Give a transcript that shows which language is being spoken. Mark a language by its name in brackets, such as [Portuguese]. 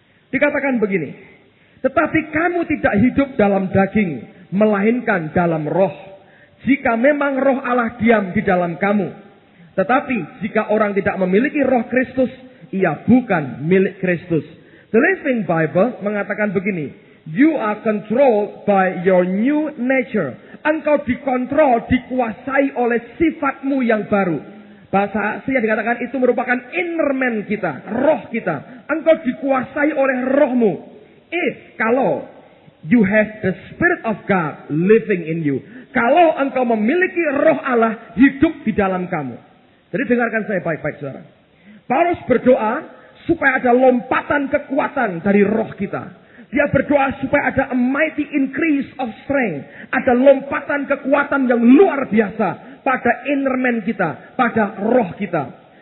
[Indonesian] Dikatakan begini. Tetapi kamu tidak hidup dalam daging, melainkan dalam roh. Jika memang roh Allah diam di dalam kamu. Tetapi jika orang tidak memiliki roh Kristus, ia bukan milik Kristus. The Living Bible mengatakan begini. [English] You are controlled by your new nature. [Indonesian] Engkau dikontrol, dikuasai oleh sifatmu yang baru. Bahasa aslinya dikatakan itu merupakan [English] inner man [Indonesian] kita, roh kita. Engkau dikuasai oleh rohmu. Kalau [English] you have the Spirit of God living in you. [Indonesian] Kalau engkau memiliki roh Allah hidup di dalam kamu. Jadi dengarkan saya baik-baik, saudara. Paulus berdoa supaya ada lompatan kekuatan dari roh kita. Dia berdoa supaya ada [English] a mighty increase of strength. [Indonesian] Ada lompatan kekuatan yang luar biasa pada [English] inner man [Indonesian] kita, pada roh kita.